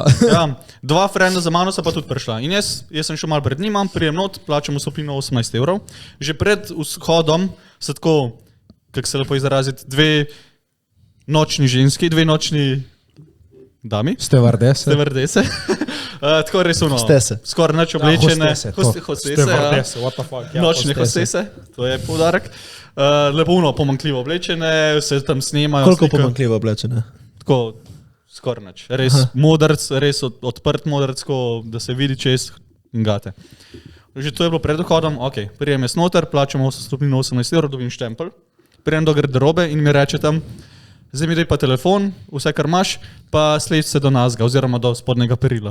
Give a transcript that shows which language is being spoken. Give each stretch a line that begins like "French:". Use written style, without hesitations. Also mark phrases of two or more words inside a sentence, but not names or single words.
Slovenian: Ja, 2 frenda za mano so pa tudi prišla. In jaz sem šel malo pred njima, prijem not, plačam vstopnino 18 €. Že pred vzhodom so tako, kako se lepo izraziti, 2 nočni ženski, 2 nočni dami. Stevardese. Tako res ono. Hostese. Skoraj nič oblečene. Stevardese,
English: what the fuck.
Slovenian: Ja, nočne hostese, to je poudarek. Lepo ono, pomankljivo oblečene, se tam snemajo. Koliko pomankljivo oblečene? Tako, skoraj nič. Res modrc, res odprt modrc, da se vidi čez in gate. Že to je bilo pred vhodom, ok, prijem jaz noter, plačam vstopnino 18 €, dobim štempelj, prijem do garderobe in mi reče tam, zdaj mi daj pa telefon, vse kar imaš, pa sleč se do nazga, oziroma do spodnega perila.